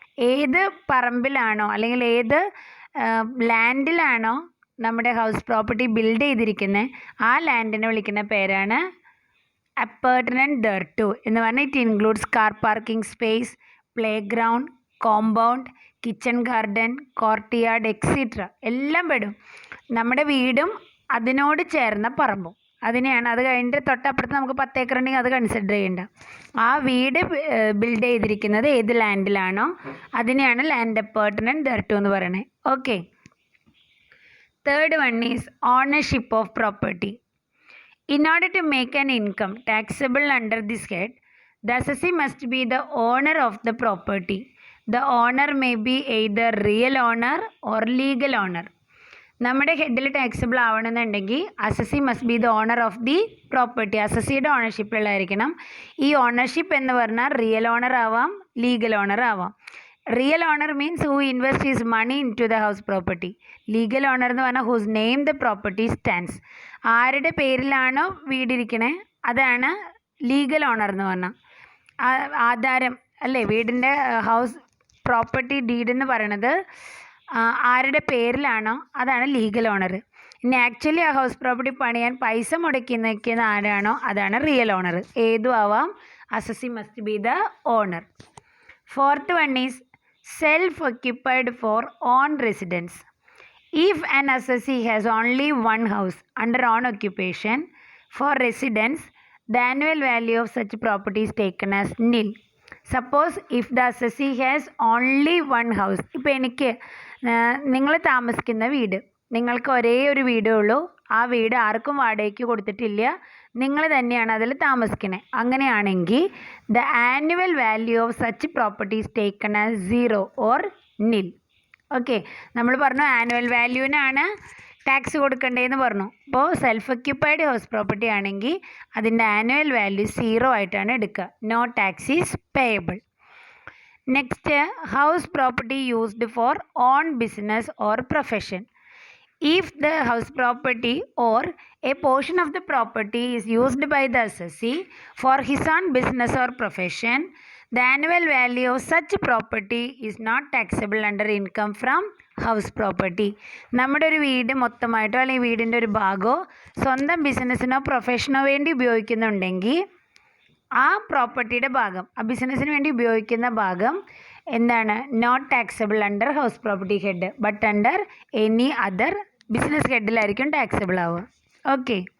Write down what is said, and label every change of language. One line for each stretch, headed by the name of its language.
Malayalam: ഏത് പറമ്പിലാണോ അല്ലെങ്കിൽ ഏത് ലാൻഡിലാണോ നമ്മുടെ ഹൗസ് പ്രോപ്പർട്ടി ബിൽഡ് ചെയ്തിരിക്കുന്നത്, ആ ലാൻഡിനെ വിളിക്കുന്ന പേരാണ് appurtenant thereto എന്ന് പറഞ്ഞാൽ
English: it includes car parking space,
Malayalam: play ground, compound, kitchen garden, courtyard etcetera എല്ലാം പെടും. നമ്മുടെ വീടും അതിനോട് ചേർന്ന പറമ്പും അതിനെയാണ്. അത് കഴിഞ്ഞിട്ട് തൊട്ടപ്പുറത്ത് നമുക്ക് 10 ഏക്കർ ഉണ്ടെങ്കിൽ അത് കൺസിഡർ ചെയ്യണ്ട. ആ വീട് ബിൽഡ് ചെയ്തിരിക്കുന്നത് ഏത് ലാൻഡിലാണോ അതിനെയാണ് ലാൻഡ് അപ്പാർട്ട്മെൻറ്റ് ദർട്ടു എന്ന് പറയുന്നത്. Okay.
English: Third one is ownership of property. In order to make an income taxable under this head, the assessee must be the owner of the property. The owner may be either real owner or legal owner.
Malayalam: നമ്മുടെ ഹെഡിൽ taxable ആവണമെന്നുണ്ടെങ്കിൽ
English: Assessee must be the owner of the property.
Malayalam: അസസിയുടെ ഓണർഷിപ്പിലുള്ളതായിരിക്കണം. ഈ ownership എന്ന് പറഞ്ഞാൽ real owner ആവാം, legal owner ആവാം.
English: Real owner means who invest his money into the house property.
Malayalam: Legal owner എന്ന് പറഞ്ഞാൽ
English: Whose name the property stands.
Malayalam: ആരുടെ പേരിലാണോ വീടിരിക്കണേ അതാണ് legal owner എന്ന് പറഞ്ഞാൽ. ആധാരം അല്ലേ, വീടിൻ്റെ ഹൗസ് പ്രോപ്പർട്ടി ഡീഡ് എന്ന് പറയണത് ആരുടെ പേരിലാണോ അതാണ് ലീഗൽ ഓണർ. ഇനി ആക്ച്വലി ആ ഹൗസ് പ്രോപ്പർട്ടി പണിയാൻ പൈസ മുടക്കി നിൽക്കുന്ന ആരാണോ അതാണ് റിയൽ ഓണർ. ഏതും ആവാം.
English: Assessee must be the owner. Fourth one is self-occupied for own residence. If an assessee has only one house under own occupation for residence, the annual value of such property is taken as nil. Suppose if the assessee has only one house,
Malayalam: ഇപ്പോൾ എനിക്ക് നിങ്ങൾ താമസിക്കുന്ന വീട്, നിങ്ങൾക്ക് ഒരേ ഒരു വീടേ ഉള്ളൂ, ആ വീട് ആർക്കും വാടകയ്ക്ക് കൊടുത്തിട്ടില്ല, നിങ്ങൾ തന്നെയാണ് അതിൽ താമസിക്കുന്നത്.
English: അങ്ങനെയാണെങ്കിൽ the annual value of such properties taken as 0 or nil.
Malayalam: Okay, നമ്മൾ പറഞ്ഞു ആനുവൽ വാല്യൂവിനാണ് ടാക്സ് കൊടുക്കേണ്ടതെന്ന് പറഞ്ഞു. അപ്പോൾ സെൽഫ് ഒക്യുപ്പൈഡ് ഹൗസ് പ്രോപ്പർട്ടി ആണെങ്കിൽ അതിൻ്റെ ആനുവൽ വാല്യൂ 0 ആയിട്ടാണ് എടുക്കുക.
English: No tax is payable. Next, house property used for own business or profession. If the house property or a portion of the property is used by the assessee for his own business or profession, the annual value of such property is not taxable under income from house property.
Malayalam: നമ്മുടെ ഒരു വീട് മൊത്തമായിട്ടോ അല്ലെങ്കിൽ വീടിൻ്റെ ഒരു ഭാഗമോ സ്വന്തം ബിസിനസ്സിനോ പ്രൊഫഷനോ വേണ്ടി ഉപയോഗിക്കുന്നുണ്ടെങ്കിൽ ആ പ്രോപ്പർട്ടിയുടെ ഭാഗം, ആ ബിസിനസ്സിന് വേണ്ടി ഉപയോഗിക്കുന്ന ഭാഗം എന്താണ്,
English: not taxable under house property head but under any other business
Malayalam: ഹെഡിലായിരിക്കും taxable ആവുക. ഓക്കെ.